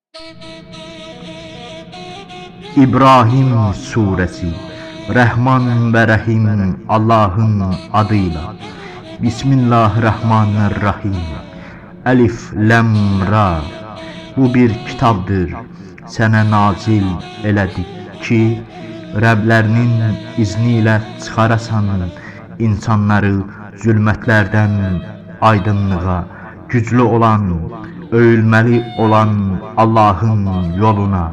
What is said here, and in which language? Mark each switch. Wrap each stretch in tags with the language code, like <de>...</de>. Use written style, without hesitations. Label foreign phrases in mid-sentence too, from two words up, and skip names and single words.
<tr>İbrahim Suresi. Rahman ve Rahim Allah'ın adıyla.</tr> <ar>بسم الله الرحمن الرحيم. الر.</ar> <az>Bu bir kitabdır. Sənə nazil elədik ki, Rəblərinin izniyle çıxarasan insanları zülmətlərdən aydınlığa, güclü olan, övülməli olan Allah'ın yoluna.</az>